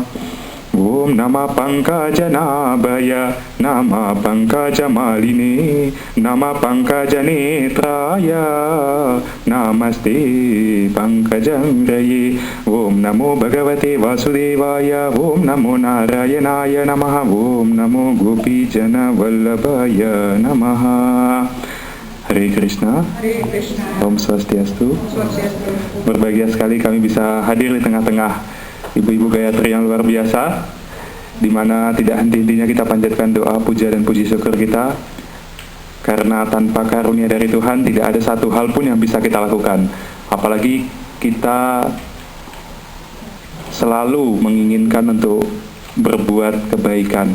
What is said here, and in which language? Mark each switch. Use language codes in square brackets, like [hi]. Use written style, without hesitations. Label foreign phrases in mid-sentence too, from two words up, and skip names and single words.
[sa] Om Nama Pankaja Nabaya Nama Pankaja Maline Nama Pankaja Netraya Namaste Pankajang Raye. Om Namo Bhagavate Vasudevaya. Om Namo Narayanaya Namaha. Om Namo Gopi Jana Vallabhaya Namaha. Hare Krishna. Hare Krishna. Om Swastiastu. Swastiastu. [id] Berbahagia sekali kami bisa hadir di tengah-tengah Ibu-Ibu Gayatri yang luar biasa, di mana tidak henti-hentinya kita panjatkan doa, puja dan puji syukur kita. Karena tanpa karunia dari Tuhan tidak ada satu hal pun yang bisa kita lakukan. Apalagi kita selalu menginginkan untuk berbuat kebaikan.